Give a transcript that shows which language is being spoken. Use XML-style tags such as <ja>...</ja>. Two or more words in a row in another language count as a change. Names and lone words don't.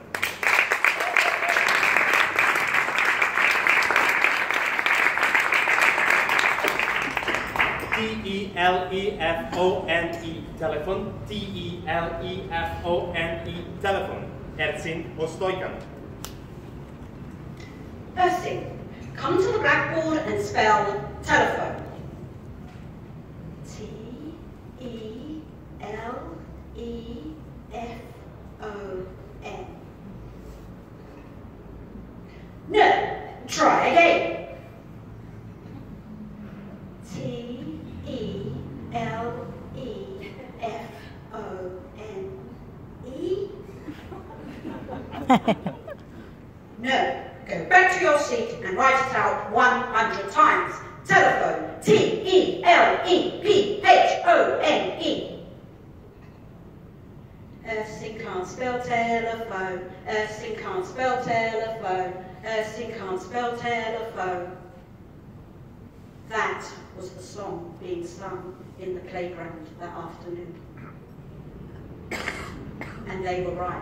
<en>T-E-L-E-F-O-N-E, telephone. T-E-L-E-F-O-N-E, telephone. Ersin Ostoikan. Ersin, come to the blackboard and spell telephone. T-E-L-E-F-O-N. No, try again. T-E-L-E-F-O-N-E. No, go back to your seat and write it out 100 times. Telephone. T-E-L-E-P-H-O-N-E. Ersin can't spell telephone. Ersin can't spell telephone. Ersin can't spell telephone. That was the song being sung in the playground that afternoon. And they were right.</en>